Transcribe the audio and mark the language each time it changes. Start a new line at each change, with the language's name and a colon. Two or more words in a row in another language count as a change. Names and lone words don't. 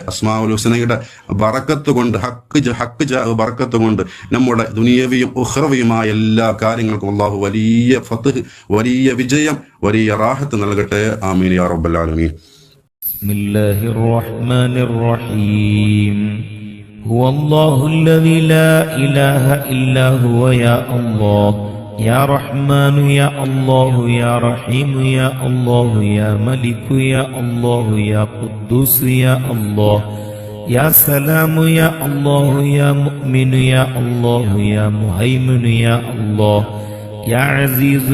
Malayalam: അസ്മാഉൽ ഹുസ്നയുടെ ബറക്കത്ത് കൊണ്ട്, ഹക്ക് ബറക്കത്ത് കൊണ്ട് നമ്മുടെ ദുനിയവിയും ഉഖ്റവിയുമായ എല്ലാ കാര്യങ്ങൾക്കും അള്ളാഹു വലിയ ഫത്ഹ്, വലിയ വിജയം, വലിയ റാഹത്ത് നൽകട്ടെ.
Arabic: آمين يا رب العالمين. بسم الله الرحمن الرحيم. هو الله الذي لا إله إلا هو يا الله يا رحمن يا الله يا رحيم يا الله يا ملك يا الله يا قدوس يا الله يا سلام يا الله يا مؤمن يا الله يا مهيمن يا الله يا عزيز